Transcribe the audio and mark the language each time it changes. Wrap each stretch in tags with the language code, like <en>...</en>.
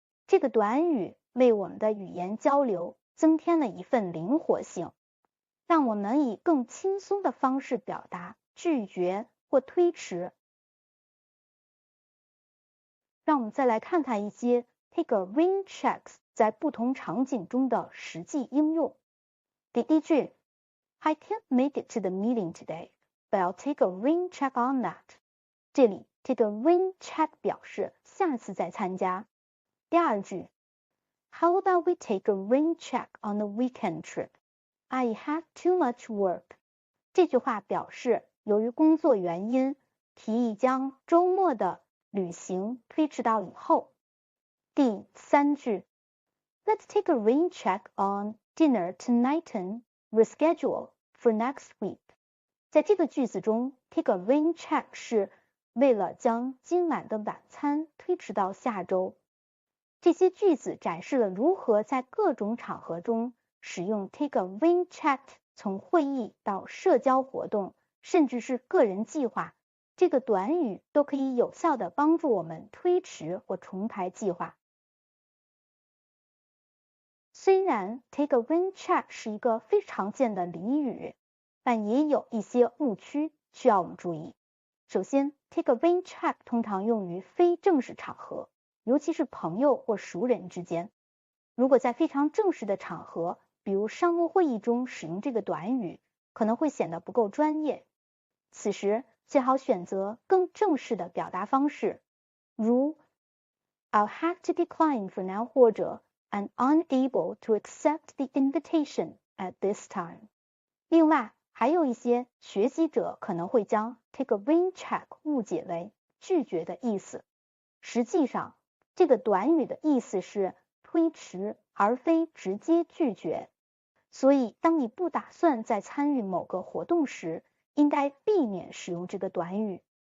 <zh>这个短语为我们的语言交流增添了一份灵活性，让我们能以更轻松的方式表达拒绝或推迟。让我们再来看看一些 take a rain checks 在不同场景中的实际应用。第一句</zh> <en>I can't make it to the meeting today, but I'll take a rain check on that. 这里 take a rain check 表示下次再参加。</en> <zh>第二句</zh> <en>How about we take a rain check on the weekend trip? I have too much work.</en> <zh>这句话表示由于工作原因，提议将周末的旅行推迟到以后。第三句</zh> <en>Let's take a rain check on dinner tonight and reschedule for next week.</en> <zh>在这个句子中 take a rain check 是为了将今晚的晚餐推迟到下周。这些句子展示了如何在各种场合中使用 take a rain check， 从会议到社交活动，甚至是个人计划，这个短语都可以有效地帮助我们推迟或重排计划。虽然 take a rain check 是一个非常见的俚语，但也有一些误区需要我们注意。首先 take a rain check 通常用于非正式场合，尤其是朋友或熟人之间。如果在非常正式的场合，比如商务会议中使用这个短语，可能会显得不够专业。此时最好选择更正式的表达方式，如</zh> <en>I'll have to decline for now</en> <zh>或者</zh> <en>I'm unable to accept the invitation at this time.</en> <zh>另外，还有一些学习者可能会将 take a rain check 误解为拒绝的意思。实际上，这个短语的意思是推迟，而非直接拒绝。所以，当你不打算再参与某个活动时，应该避免使用这个短语。</zh>